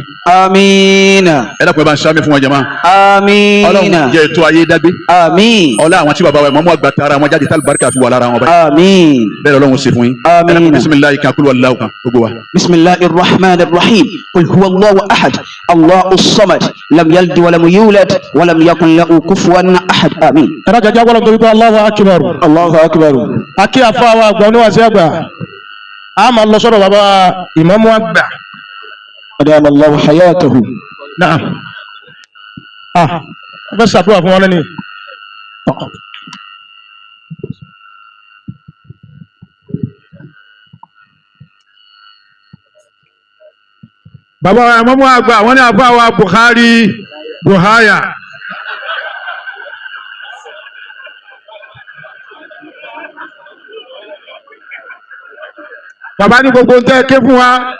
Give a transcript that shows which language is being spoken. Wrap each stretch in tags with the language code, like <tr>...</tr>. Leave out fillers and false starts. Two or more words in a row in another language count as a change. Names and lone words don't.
<yo>Amiina. ẹ dákun ẹ bá ń sàmì fún wọn jàmá. Amiina. Ọlọ́run jẹ́ tó ayé dágbé. Àmín. ọlá àwọn tí bàbá wa mọ́mọ́ àgbà tara wọn jáde tálù barika fi wà lára wọn báyìí. Àmín. bẹ́ẹ̀ Ọlọ́run ṣe fún yín. Amiina. bisimilayi kan kúlù aláwọ̀ kan gbogbo wa.</yo> <ar>بسم الله الرحمن الرحيم. قل هو الله أحد. الله الصمد. لم يلد ولم يولد ولم يكن له كفوا أحد.</ar> <yo>Àmín. ẹ̀rọ jẹjẹ gbọ́dọ̀ torí pé</yo> <ar>الله أكبر. الله أكبر.</ar> <yo>akí àfáwà àgbà oníwàsí àgbà a máa lọ sọ́dọ̀ bàbá ìmáàmù àgbà.</yo> <ar>أدام الله حياته. نعم بس أبوه فوانا ني</ar> <yo>bàbá ìmáàmù àgbà wọ́n ní àfáwà Buhaya bàbá ní gbogbo ń tẹ́ ké fún wa</yo>